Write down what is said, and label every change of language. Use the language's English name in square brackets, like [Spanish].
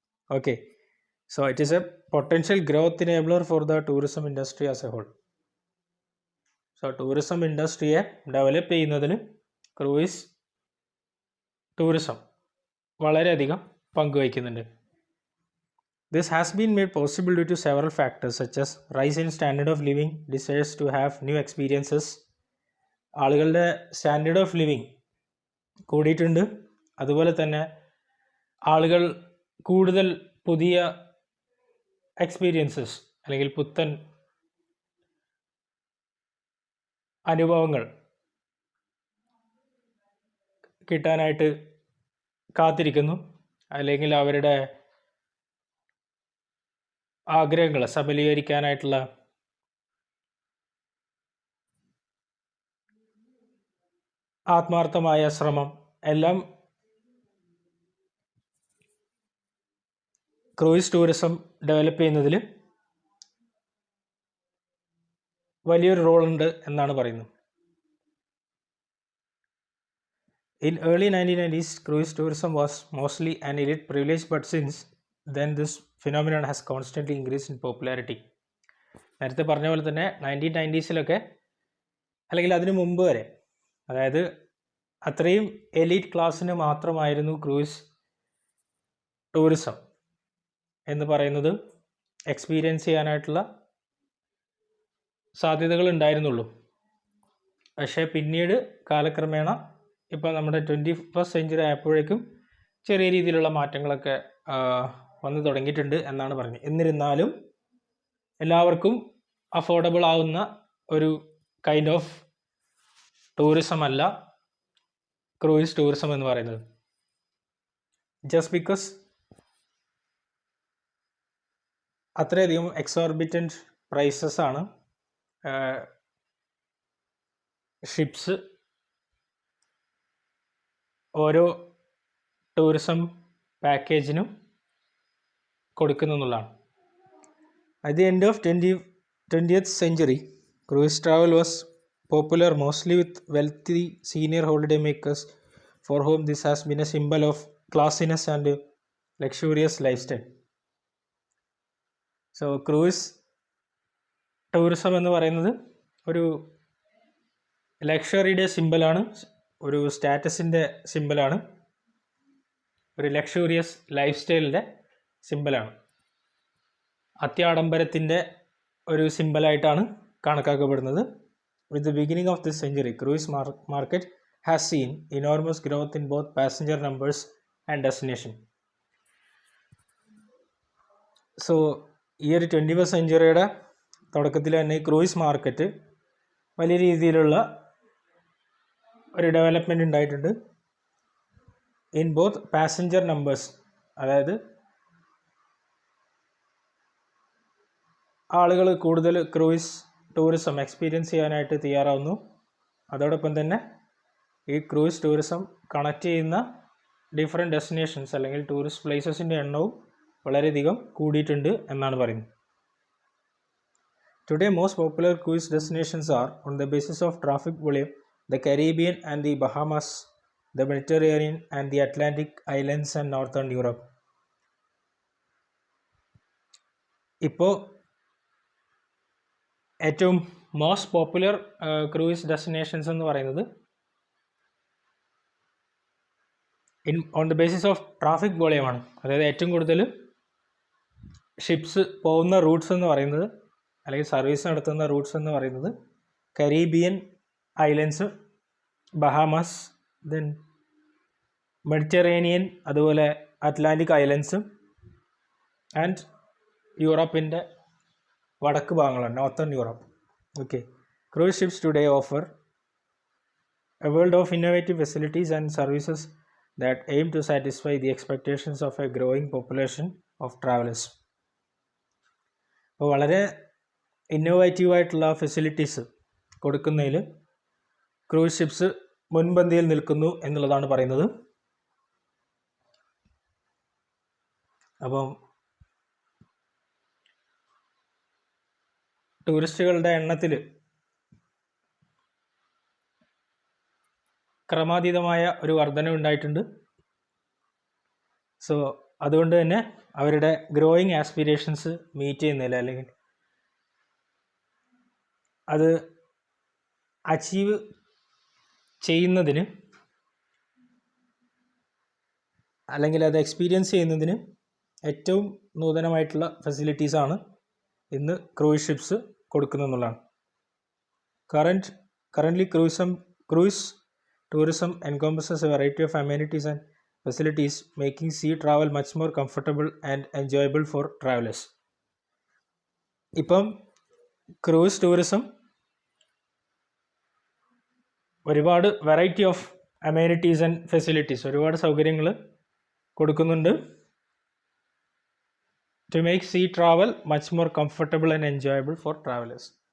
[English] Okay, so it is a potential growth enabler for the tourism industry as a whole. [Malayalam] So tourism ഇൻഡസ്ട്രിയെ develop ചെയ്യുന്നതിന് cruise tourism വളരെയധികം പങ്കുവയ്ക്കുന്നുണ്ട്. [English] This has been made possible due to several factors such as rise in standard of living, desires to have new experiences. [Malayalam] ആളുകളുടെ standard of living കൂടിയിട്ടുണ്ട്. അതുപോലെ തന്നെ ആളുകൾ കൂടുതൽ പുതിയ experiences അല്ലെങ്കിൽ പുത്തൻ അനുഭവങ്ങൾ കിട്ടാനായിട്ട് കാത്തിരിക്കുന്നു, അല്ലെങ്കിൽ അവരുടെ ആഗ്രഹങ്ങൾ സബലീകരിക്കാനായിട്ടുള്ള ആത്മാർത്ഥമായ ശ്രമം എല്ലാം ക്രൂയിസ് ടൂറിസം ഡെവലപ്പ് ചെയ്യുന്നതിൽ വലിയൊരു റോളുണ്ട് എന്നാണ് പറയുന്നത്. [English] In early 1990s, cruise tourism was mostly an elite privilege, but since then this phenomenon has constantly increased in popularity. [Malayalam] നേരത്തെ പറഞ്ഞ പോലെ തന്നെ 1990s അല്ലെങ്കിൽ അതിനു മുമ്പ് വരെ, അതായത് അത്രയും എലീറ്റ് ക്ലാസ്സിന് മാത്രമായിരുന്നു ക്രൂയിസ് ടൂറിസം എന്ന് പറയുന്നത് എക്സ്പീരിയൻസ് ചെയ്യാനായിട്ടുള്ള സാധ്യതകൾ ഉണ്ടായിരുന്നുള്ളൂ. പക്ഷേ പിന്നീട് കാലക്രമേണ ഇപ്പോൾ നമ്മുടെ 21st സെഞ്ച്വറി ആയപ്പോഴേക്കും ചെറിയ രീതിയിലുള്ള മാറ്റങ്ങളൊക്കെ വന്നു തുടങ്ങിയിട്ടുണ്ട് എന്നാണ് പറഞ്ഞത്. എന്നിരുന്നാലും എല്ലാവർക്കും അഫോർഡബിൾ ആവുന്ന ഒരു കൈൻഡ് ഓഫ് ടൂറിസം അല്ല ക്രൂയിസ് ടൂറിസം എന്ന് പറയുന്നത്. ജസ്റ്റ് ബിക്കോസ് അത്രയധികം എക്സോർബിറ്റൻറ്റ് പ്രൈസസ് ആണ് ഷിപ്സ് ഓരോ tourism പാക്കേജിനും കൊടുക്കുന്നുള്ളതാണ്. [English] At the end of 20th century, cruise travel was popular mostly with wealthy senior holiday makers for whom this has been a symbol of classiness and luxurious lifestyle. [Malayalam] So cruise tourism എന്ന് പറയുന്നത് ഒരു ലക്ഷറിയുടെ സിമ്പലാണ്, ഒരു സ്റ്റാറ്റസിൻ്റെ സിമ്പലാണ്, ഒരു luxurious life സ്റ്റൈലിൻ്റെ സിമ്പലാണ്, അത്യാഡംബരത്തിൻ്റെ ഒരു സിമ്പലായിട്ടാണ് കണക്കാക്കപ്പെടുന്നത്. [English] With the beginning of this century, cruise market has seen enormous growth in both passenger numbers and destination. [Malayalam] So ഈ ഒരു 21st സെഞ്ച്വറിയുടെ തുടക്കത്തിൽ തന്നെ ക്രൂയിസ് മാർക്കറ്റ് വലിയ രീതിയിലുള്ള ഒരു ഡെവലപ്മെൻറ്റ് ഉണ്ടായിട്ടുണ്ട്. [English] in both passenger numbers, [Malayalam] അതായത് ആളുകൾ കൂടുതൽ ക്രൂയിസ് ടൂറിസം എക്സ്പീരിയൻസ് ചെയ്യാനായിട്ട് തയ്യാറാവുന്നു. അതോടൊപ്പം തന്നെ ഈ ക്രൂയിസ് ടൂറിസം കണക്ട് ചെയ്യുന്ന ഡിഫറെൻറ്റ് ഡെസ്റ്റിനേഷൻസ് അല്ലെങ്കിൽ ടൂറിസ്റ്റ് പ്ലേസസിൻ്റെ എണ്ണവും വളരെയധികം കൂടിയിട്ടുണ്ട് എന്നാണ് പറയുന്നത്. [English] Today, most popular cruise destinations are, on the basis of traffic volume, the Caribbean and the Bahamas, the Mediterranean and the Atlantic islands and Northern Europe. [Malayalam] ഇപ്പോൾ ഏറ്റവും most popular cruise destinations എന്ന് പറയുന്നത് [English] on the basis of [Malayalam] traffic വോളിയമാണ്. അതായത് ഏറ്റവും കൂടുതൽ ships പോകുന്ന Roots എന്ന് പറയുന്നത് അല്ലെങ്കിൽ സർവീസ് നടത്തുന്ന റൂട്ട്സ് എന്ന് പറയുന്നത് Caribbean islands, Bahamas, then Mediterranean, അതുപോലെ അറ്റ്ലാന്റിക് ഐലൻഡ്സും ആൻഡ് യൂറോപ്പിൻ്റെ വടക്ക് ഭാഗങ്ങളാണ്, northern Europe. [English] Okay, cruise ships today offer a world of innovative facilities and services that aim to satisfy the expectations of a growing population of travelers. [Malayalam] അപ്പോൾ വളരെ innovative ആയിട്ടുള്ള facilities കൊടുക്കുന്നതിൽ cruise ships മുൻപന്തിയിൽ നിൽക്കുന്നു എന്നുള്ളതാണ് പറയുന്നത്. അപ്പം ടൂറിസ്റ്റുകളുടെ എണ്ണത്തിൽ ക്രമാതീതമായ ഒരു വർധന ഉണ്ടായിട്ടുണ്ട്. സോ അതുകൊണ്ട് തന്നെ അവരുടെ ഗ്രോയിങ് ആസ്പിരേഷൻസ് മീറ്റ് ചെയ്യുന്നില്ല, അല്ലെങ്കിൽ അത് അച്ചീവ് ചെയ്യുന്നതിന്, അല്ലെങ്കിൽ അത് എക്സ്പീരിയൻസ് ചെയ്യുന്നതിന് ഏറ്റവും നൂതനമായിട്ടുള്ള ഫെസിലിറ്റീസാണ് ഇന്ന് cruise ships കൊടുക്കുന്നെന്നുള്ളതാണ്. [English] Currently cruise tourism encompasses a variety of amenities and facilities, making sea travel much more comfortable and enjoyable for travelers. [Malayalam] ഇപ്പം ക്രൂസ് ടൂറിസം ഒരുപാട് [English] variety of amenities and facilities, [Malayalam] ഒരുപാട് സൗകര്യങ്ങൾ കൊടുക്കുന്നുണ്ട്. [English] To make sea travel much more comfortable and enjoyable for travellers.